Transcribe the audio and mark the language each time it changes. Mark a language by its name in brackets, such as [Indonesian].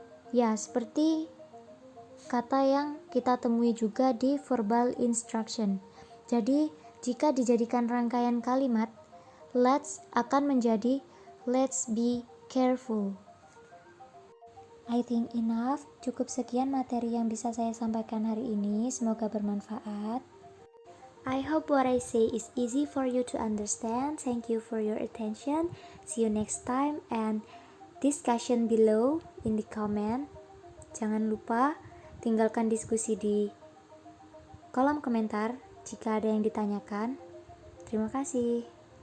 [Indonesian] Ya, seperti kata yang kita temui juga di verbal instruction. Jadi, jika dijadikan rangkaian kalimat, let's akan menjadi [English] let's be careful. I think enough. [Indonesian] Cukup sekian materi yang bisa saya sampaikan hari ini. Semoga bermanfaat. [English] I hope what I say is easy for you to understand. Thank you for your attention. See you next time and discussion below in the comment. [Indonesian] Jangan lupa tinggalkan diskusi di kolom komentar jika ada yang ditanyakan. Terima kasih.